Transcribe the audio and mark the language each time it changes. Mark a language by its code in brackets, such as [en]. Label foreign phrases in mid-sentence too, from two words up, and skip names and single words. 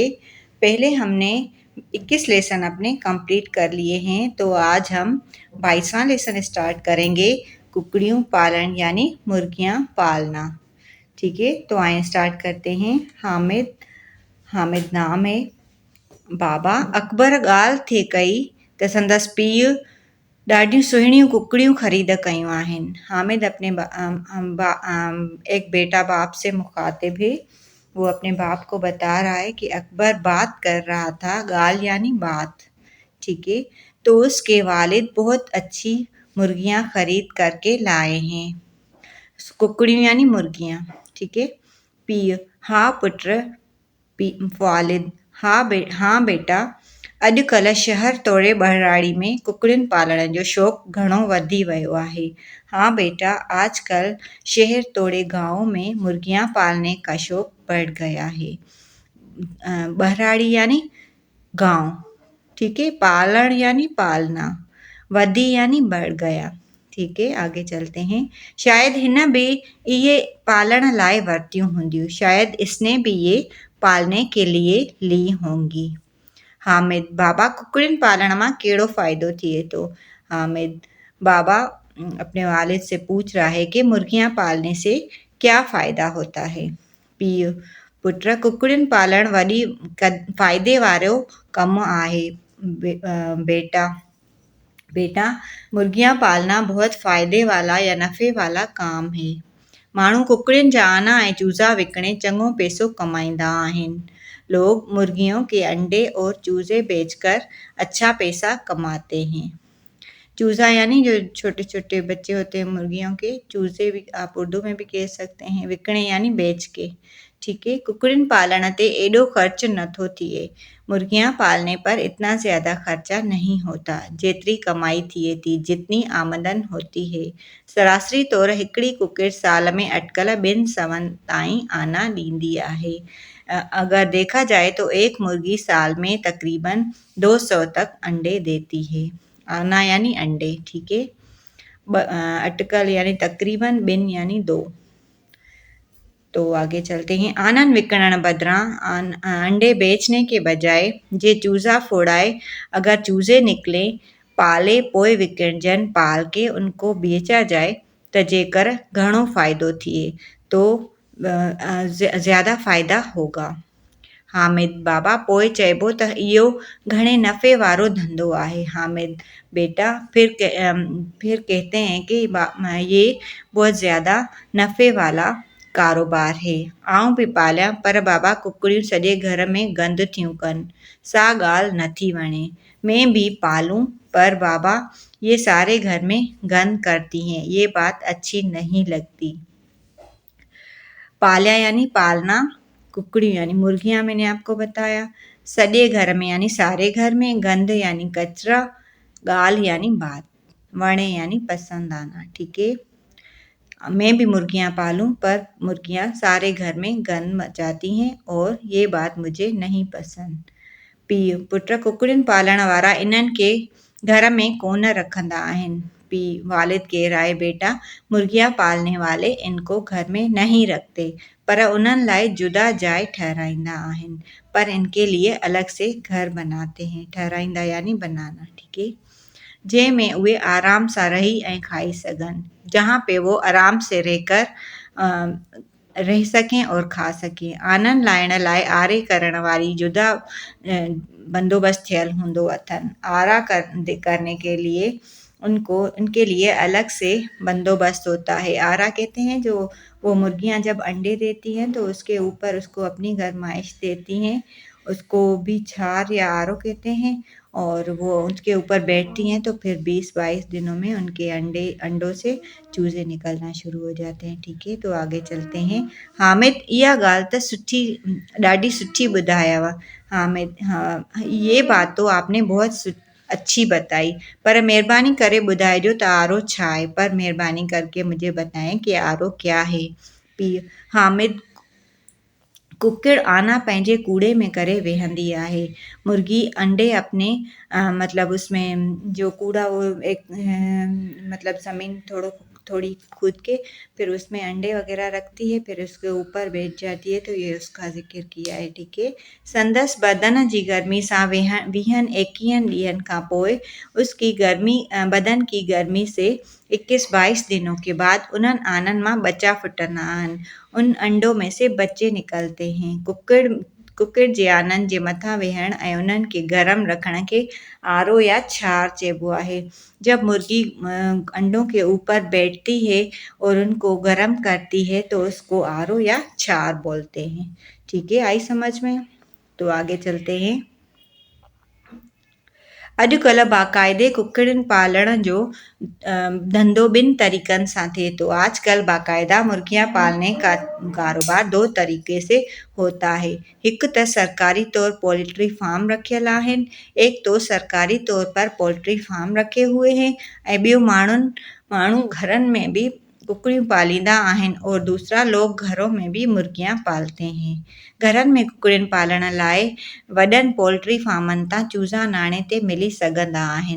[hi] पहले हमने 21 लेसन अपने कंप्लीट कर लिए हैं, तो आज हम 22वां लेसन स्टार्ट करेंगे, कुकड़ियों पालन यानी मुर्गियां पालना। ठीक है, तो आए स्टार्ट करते हैं। हामिद हामिद नाम है। [sd] बाबा अकबर ॻाल्हि थिए कई त संदसि पीउ ॾाढियूं सुहिणियूं कुकड़ियूं ख़रीद कयूं आहिनि। [hi] हामिद अपने एक बेटा बाप से मुखातिब है। वो अपने बाप को बता रहा है कि अकबर बात कर रहा था, गाल यानी बात। ठीक है, तो उसके वालिद बहुत अच्छी मुर्गियां खरीद करके लाए हैं। कुकड़ियों यानी मुर्गियां। ठीक है, [sd] पीउ हाँ पुत्र। [hi] वालिद हाँ बेटा, [sd] अॼुकल्ह शहर तोड़े बहराड़ी में कुकड़ियुनि पालण जो शौक़ु घणो वधी वियो आहे। [hi] हाँ बेटा, आजकल शहर तोड़े गांव में मुर्गियां पालने का शौक़ बढ़ गया है। बहराड़ी यानी गांव। ठीक है, पालण यानी पालना, वधी यानी बढ़ गया। ठीक है, आगे चलते हैं। [sd] शायद हिन भी ये पालण लाइ वरतियूं हूंदियूं, [hi] शायद इसने भी ये पालने के लिए ली होंगी। [sd] हामिद बाबा, कुकड़ियुनि पालण मां कहिड़ो फ़ाइदो थिए थो। [hi] हामिद बाबा अपने वालिद से पूछ रहा है कि मुर्गियां पालने से क्या फ़ायदा होता है। [sd] पीउ पुत्र, कुकड़ियुनि पालण वॾी फ़ाइदे वारो कमु आहे। [hi] बेटा, मुर्गियां पालना बहुत फ़ायदे वाला या नफ़े वाला काम है। [sd] माण्हू कुकड़ियुनि जा आना ऐं चूज़ा विकिणे चङो पैसो कमाईंदा आहिनि। [hi] लोग मुर्गियों के अंडे और चूज़े बेचकर अच्छा पैसा कमाते हैं। चूज़ा यानी जो छोटे छोटे बच्चे होते हैं मुर्गियों के, चूज़े भी आप उर्दू में भी कह सकते हैं। विकिणे यानी बेच के। ठीक है, [sd] कुकड़ियुनि पालण ते एॾो ख़र्च नथो थिए। [hi] मुर्गियां पालने पर इतना ज़्यादा खर्चा नहीं होता [sd] जेतिरी कमाई थिए थी, [hi] जितनी आमदन होती है। [sd] सरासरी तौर हिकिड़ी कुकिड़ साल में अटकल 2 सवनि ताईं आना ॾींदी आहे। [hi] अगर देखा जाए तो एक मुर्गी साल में तकरीबन 200 तक अंडे देती है। आना यानी अंडे। ठीक है, अटकल यानी तकरीबन, 2 यानी 2। तो आगे चलते हैं। [sd] आनन विकिणण बदिरां [hi] अंडे बेचने के बजाय [sd] जे चूज़ा फोड़ाए [hi] अगर चूज़े निकले [sd] पाले पोइ विकिणजनि, [hi] पाल के उनको बेचा जाए [sd] त जेकर घणो फ़ाइदो थिए [hi] तो ज़्यादा फ़ाइदा होगा। [sd] हामिद बाबा पोइ चइबो त इहो घणे नफ़े वारो धंधो आहे। [hi] हामिद बेटा, फिर कहते हैं कि ये बहुत ज़्यादा नफ़े वाला कारोबार है। [sd] आऊं भी पालिया पर बाबा कुकड़ियूं सॼे घर में गंद थियूं कनि, सा ॻाल्हि नथी वणे। [hi] मैं भी पालूं पर बाबा ये सारे घर में गंद करती हैं, ये बात अच्छी नहीं लगती। पालिया यानी पालना, कुकड़ियों यानी मुर्गियां मैंने आपको बताया। [sd] सॼे घर में [hi] यानी सारे घर में, गंद यानी कचरा, ॻाल्हि यानी बात, वणे यानी पसंद आना। ठीक है, मैं भी मुर्गियां पालूं पर मुर्गियां सारे घर में गंद मचाती हैं और ये बात मुझे नहीं पसंद। [sd] पीउ पुत्र, कुकड़ियुनि पालण वारा इन्हनि के घर में कोन रखंदा आहिनि। [hi] वालिद कह रहा है बेटा, मुर्गियां पालने वाले इनको घर में नहीं रखते [sd] पर उन्हनि लाइ जुदा जाइ ठहराईंदा आहिनि, [hi] पर इनके लिए अलग से घर बनाते हैं। ठहराईंदा यानी बनाना। ठीक है, [sd] जंहिंमें उहे आराम सां रही ऐं खाई सघनि, [hi] जहाँ पे वो आराम से रहकर रह सकें और खा सकें। [sd] आनन लाइण लाइ आरे करण वारी जुदा बंदोबस्त थियल हूंदो अथनि। [hi] आरा करने के लिए उनके लिए अलग से बंदोबस्त होता है। आरा कहते हैं जो वो मुर्गियां जब अंडे देती हैं तो उसके ऊपर उसको अपनी गरमाइश देती हैं, उसको भी छार या आरो कहते हैं, और वो उसके ऊपर बैठती हैं तो फिर 20-22 दिनों में उनके अंडों से चूज़े निकलना शुरू हो जाते हैं। ठीक है, तो आगे चलते हैं। [sd] हामिद इहा ॻाल्हि त सुठी, ॾाढी सुठी ॿुधायव। [hi] हामिद हाँ, ये बात तो आपने बहुत अच्छी बताई, [sd] पर महिरबानी करे ॿुधाइजो त आरो छा आहे, [hi] पर महिरबानी करके मुझे बताएं कि आरो क्या है। [sd] पीउ हामिद कुक्किड़ आना पंहिंजे कूड़े में करे वेहंदी आहे। [hi] मुर्गी अंडे अपने मतलब उसमें जो कूड़ा वो एक मतलब ज़मीन थोड़ी खोद के फिर उसमें अंडे वगैरह रखती है, फिर उसके ऊपर बैठ जाती है, तो ये उसका ज़िक्र किया है, ठीक है। [sd] संदसि बदन जी गर्मी सां 20-21 ॾींहंनि खां पोइ [hi] उसकी बदन की गर्मी से 21-22 दिनों के बाद [sd] उन्हनि आननि मां ॿचा फुटंदा आहिनि। [hi] उन अंडों में से बच्चे निकलते हैं। [sd] कुक्किड़ जे आननि जे मथां वेहण ऐं उन्हनि खे गरम रखण खे आरो या छार चइबो आहे। [hi] जब मुर्गी अंडों के ऊपर बैठती है और उनको गरम करती है तो उसको आरो या छार बोलते हैं। ठीक है, आई समझ में? तो आगे चलते हैं। [sd] अॼुकल्ह बाक़ाइदे कुक्कड़ियुनि पालण जो धंधो ॿिनि तरीक़नि सां थिए थो। [hi] आजकल बाकायदा मुर्गियां पालने का कारोबार दो तरीक़े से होता है। [sd] हिकु त सरकारी तौर पोल्ट्री फार्म रखियल आहिनि, [hi] एक तो सरकारी तौर पर पोल्ट्री फार्म रखे हुए हैं [sd] ऐं ॿियो माण्हू घरनि में भी कुकड़ियूं पालींदा आहिनि [hi] और दूसरा लोग घरों में भी मुर्गियां पालते हैं। [sd] घरनि में कुकड़ियुनि पालण लाइ वॾनि पोल्ट्री फार्मनि तां चूज़ा नाणे ते मिली सघंदा आहिनि।